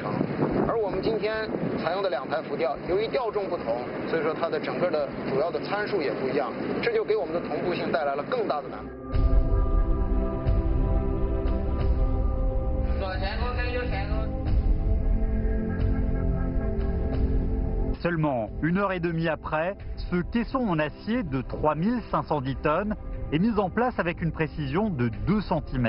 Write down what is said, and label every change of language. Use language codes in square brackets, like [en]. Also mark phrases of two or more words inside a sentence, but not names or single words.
[zh] 而我们今天采用的2台浮吊，由于吊重不同，所以说它的整个的主要的参数也不一样，这就给我们的同步性带来了更大的难度。 [fr] Seulement 1h30 après, ce caisson en acier de 3510 tonnes est mis en place avec une précision de 2 cm.